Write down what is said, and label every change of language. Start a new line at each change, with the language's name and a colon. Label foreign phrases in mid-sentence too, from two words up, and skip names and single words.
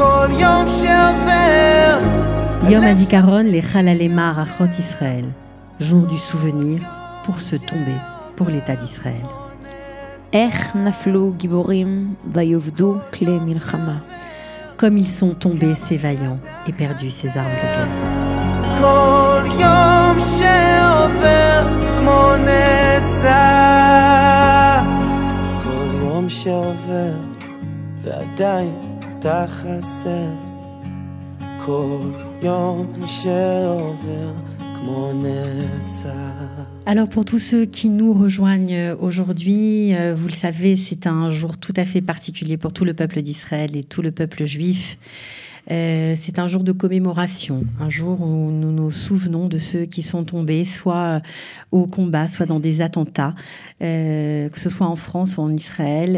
Hebrew: יום הזיכרון לחללי מערכות ישראל,
French: jour du souvenir pour se tomber pour l'État d'Israël.
Hebrew: איך נפלו גיבורים ויאבדו כלי מלחמה.
French: Comme ils sont tombés ces vaillants et perdus ces armes de guerre.
Hebrew: כל יום שעובר כמו נצח, כל יום שעובר ועדיין אתה חסר, כל יום שעובר כמו נצח.
French: Alors pour tous ceux qui nous rejoignent aujourd'hui, vous le savez, c'est un jour tout à fait particulier pour tout le peuple d'Israël et tout le peuple juif. C'est un jour de commémoration, un jour où nous nous souvenons de ceux qui sont tombés, soit au combat, soit dans des attentats, que ce soit en France ou en Israël.